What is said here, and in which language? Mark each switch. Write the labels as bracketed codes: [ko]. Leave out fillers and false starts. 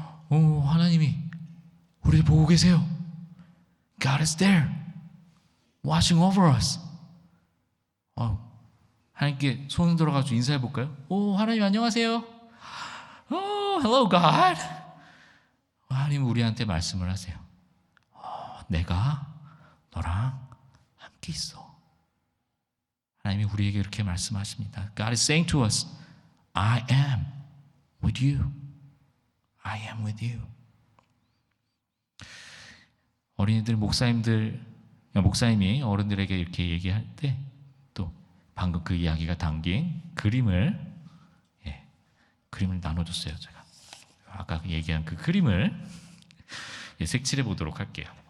[ko] 하나님이 우리를 보고 계세요. [en] God is there, watching over us. [ko] 하나님께 손 들어가지고 인사해 볼까요? 하나님 안녕하세요. [en] Hello God. [ko] 하나님 우리한테 말씀을 하세요. 내가 너랑 함께 있어. 하나님이 우리에게 이렇게 말씀하십니다. [en] God is saying to us, I am with you. I am with you. [ko] 어린이들, 목사님이 어른들에게 이렇게 얘기할 때 또 방금 그 이야기가 담긴 그림을 나눠줬어요. 제가 아까 얘기한 그 그림을 색칠해 보도록 할게요.